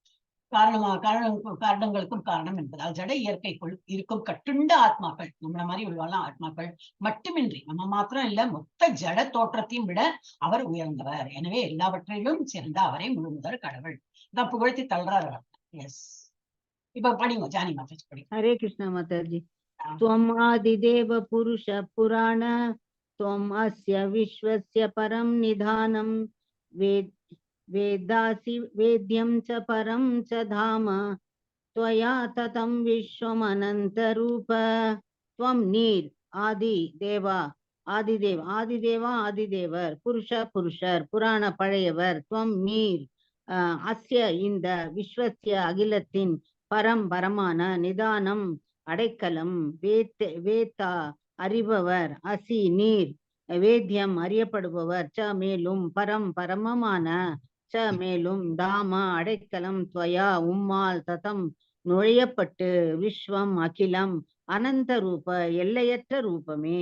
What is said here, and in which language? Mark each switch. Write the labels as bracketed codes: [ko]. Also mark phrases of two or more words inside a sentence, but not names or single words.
[ta] காரணங்களுக்கும் காரணம் என்பதால் ஜட இயற்கைக்குள் இருக்கும் கட்டுண்ட ஆத்மாக்கள், நம்மள மாதிரி உள்ள ஆத்மாக்கள் மட்டுமின்றி நம்ம மாத்திரம் இல்ல, மொத்த ஜட தோற்றத்தையும் விட அவர் உயர்ந்தவர். எனவே எல்லாவற்றிலும் சிறந்த அவரை முழுமுதற் கடவுள் தான் புகழ்த்தி தள்ளுறாரு. எஸ், இப்ப படிங்க ஜானி மாதாஜி படிங்க. ஹரே கிருஷ்ணா மாதாஜி. [sa] त्वम् आदिदेव पुरुष पुराण त्वम् अस्य विश्वस्य परं निधानं वेदासि वेद्यं च परं च धाम त्वया ततं विश्वमनन्तरूप त्वं [ta] நீர் ஆதி தேவா ஆதிதேவர் புருஷர் புராண பழையவர். துவம் நீர் அஸ்ய இந்த விஸ்வசிய அகிலத்தின் பரமான நிதானம் அடைக்கலம் வேத்தா அறிபவர், அசி நீர் வேத்தியம் அறியப்படுபவர், ச மேலும் பரமமான, ச மேலும் தாம அடைக்கலம், துவயா உம்மால் ததம் நுழையப்பட்டு, விஸ்வம் அகிலம் [sa] अनन्त रूप [ta] எல்லையற்ற ரூபமே.